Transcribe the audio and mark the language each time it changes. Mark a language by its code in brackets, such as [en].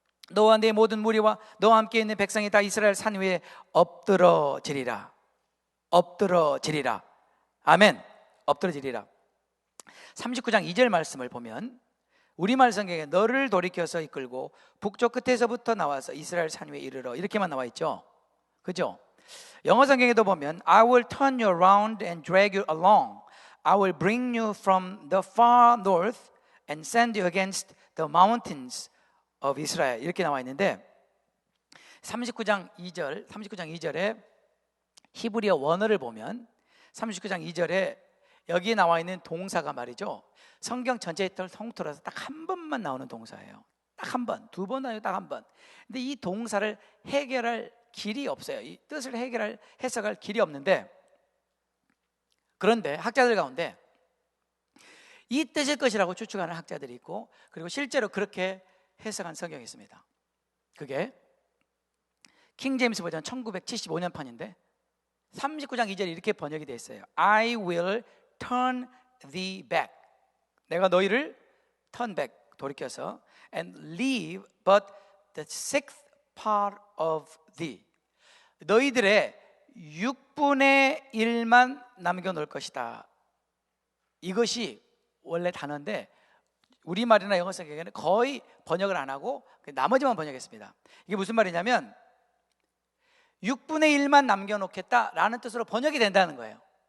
[ko] 너와 내 모든 무리와 너와 함께 있는 백성이 다 이스라엘 산 위에 엎드러지리라. 엎드러지리라. 아멘. 엎드러지리라. 39장 2절 말씀을 보면 우리말 성경에 너를 돌이켜서 이끌고 북쪽 끝에서부터 나와서 이스라엘 산 위에 이르러 이렇게만 나와 있죠. 그죠? 영어 성경에도 보면 [en] I will turn you around and drag you along. I will bring you from the far north and send you against the mountains of Israel. [ko] 이렇게 나와 있는데 39장 2절에 히브리어 원어를 보면 39장 2절에 여기 나와 있는 동사가 말이죠, 성경 전체의 통틀어서 딱 한 번만 나오는 동사예요. 딱 한 번, 두 번 아니고 딱 한 번. 근데 이 동사를 해결할 길이 없어요. 이 뜻을 해석할 길이 없는데, 그런데 학자들 가운데 이 뜻일 것이라고 추측하는 학자들이 있고, 그리고 실제로 그렇게 해석한 성경이 있습니다. 그게 킹 제임스 버전 1975년 판인데 39장 2절이 이렇게 번역이 되어 있어요. [en] I will turn thee back. [ko] 내가 너희를 [en] turn back, [ko] 돌이켜서 [en] and leave but the sixth part of thee. [ko] 너희들의 6분의 1만 남겨놓을 것이다. 이것이 원래 단어인데 우리말이나 영어 성경에는 거의 번역을 안 하고 나머지만 번역했습니다. 이게 무슨 말이냐면 6분의 1만 남겨놓겠다라는 뜻으로 번역이 된다는 거예요.